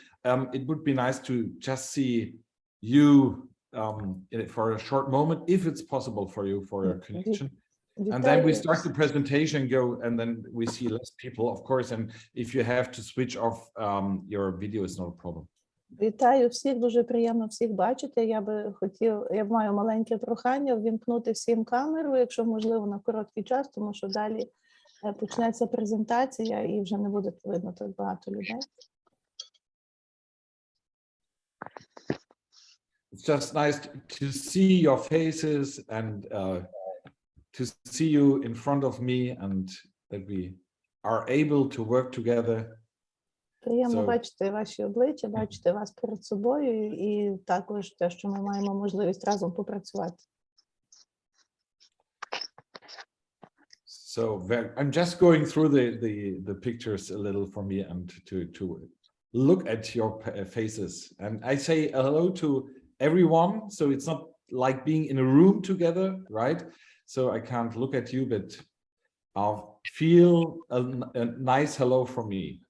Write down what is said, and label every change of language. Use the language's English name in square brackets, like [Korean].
[English] It would be nice to just see you for a short moment, if it's possible for you, for a connection. And then we start the presentation, and then we see less people, of course. And if you have to switch off your video, it's not a problem. [Ukrainian] Вітаю всіх, дуже приємно всіх бачити. Я маю маленьке прохання ввімкнути всім камеру, якщо можливо, на короткий час, тому що далі почнеться презентація і вже не буде видно так багато людей. [English] It's just nice to see your faces and to see you in front of me, and that we are able to work together. [Ukrainian] Приємно бачити ваші обличчя, бачити вас перед собою, і також те, що ми маємо можливість разом попрацювати. [English] So I'm just going through the pictures a little for me, and to look at your faces. And I say hello to everyone, so it's not like being in a room together, right? So I can't look at you, but I'll feel a nice hello from me.